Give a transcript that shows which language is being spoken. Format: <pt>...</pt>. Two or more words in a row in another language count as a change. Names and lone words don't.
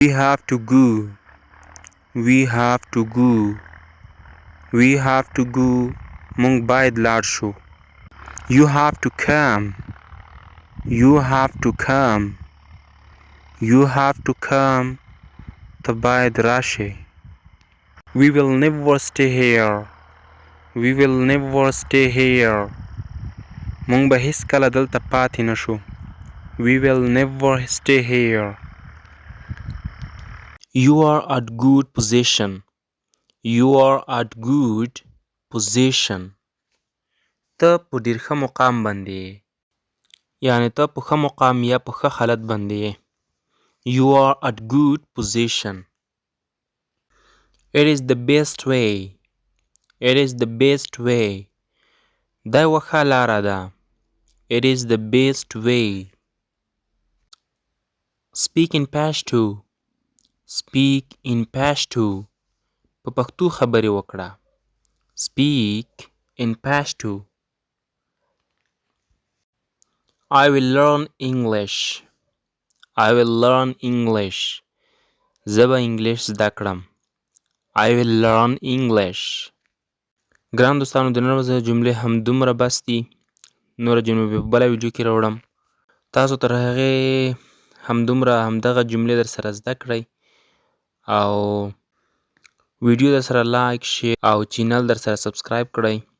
<en>We have to go. We have to go. We have to go.</en> <ps>مونږ باید لاړ شو.</ps> <en>You have to come. You have to come. You have to come.</en> <ps>ته باید راشې.</ps> <en>We will never stay here. We will never stay here.</en> <ps>مونږ به هیڅکله دلته پاتې نشو.</ps> <en>We will never stay here. You are at good position. You are at good position.</en> <ps>ته په ډېر ښه مقام باندې یې. یعنې ته په ښه مقام یا په ښه حالت باندې یې.</ps> <en>You are at good position. It is the best way. It is the best way.</en> <ps>دا یوه ښه لاره ده.</ps> <en>It is the best way. Speak in pashto. Speak in pashto.</en> <ps>په پښتو خبرې وکړه.</ps> <en>Speak in pashto. I will learn English. I will learn English.</en> <ps>زه به انګلیش زده کړم.</ps> <en>I will learn English.</en> <ps>ګران دوستانو د نن ورځې جملې همدومره بس دي. نوره جملې به په بله ویډیو کې راوړم. تاسو تر هغې همدومره همدغه جملې در سره زده کړئ او ویډیو در سره</ps> <en>like share</en> <ps>او چینل در سره سبسکرایب کړئ.</ps>